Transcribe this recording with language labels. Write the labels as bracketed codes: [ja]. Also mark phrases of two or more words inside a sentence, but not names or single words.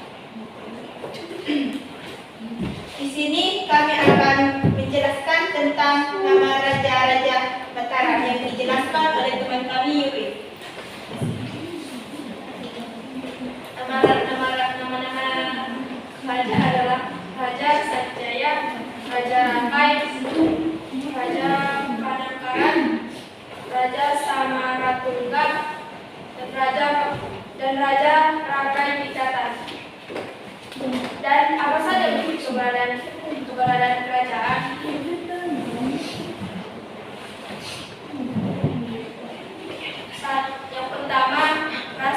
[id] Di sini kami akan menjelaskan tentang nama Raja-Raja Mataram yang dijelaskan oleh teman kami Yuri. Nama-nama raja adalah Raja Sanjaya, Raja Rakai, Raja Panangkaran, Raja Samaratungga, dan Raja Rakai Picatan. Dan apa saja bentuk keberadaan kerajaan? Yang pertama,